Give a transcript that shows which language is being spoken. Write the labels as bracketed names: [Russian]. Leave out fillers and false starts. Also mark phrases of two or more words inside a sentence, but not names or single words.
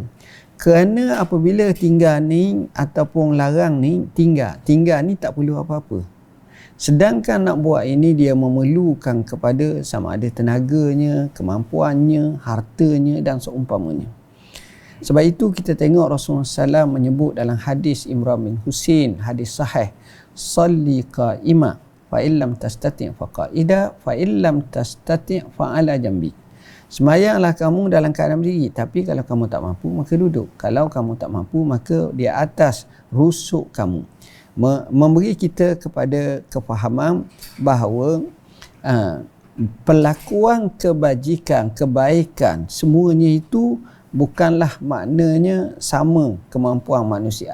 [Malay] Kerana apabila tinggal ni ataupun larang ni, tinggal ni tak perlu apa-apa. Sedangkan nak buat ini dia memerlukan kepada sama ada tenaganya, kemampuannya, hartanya dan seumpamanya. Sebab itu kita tengok Rasulullah SAW menyebut dalam hadis Imran bin Husain, hadis sahih, [Arabic] صل قائما فإن لم تستطع فقاعدا فإن لم تستطع فعلى جنب. [Malay] Semayanglah kamu dalam keadaan berdiri, tapi kalau kamu tak mampu maka duduk. Kalau kamu tak mampu maka di atas rusuk kamu. Memberi kita kepada kefahaman bahawa pelakuan kebajikan, kebaikan, semuanya itu bukanlah maknanya sama kemampuan manusia.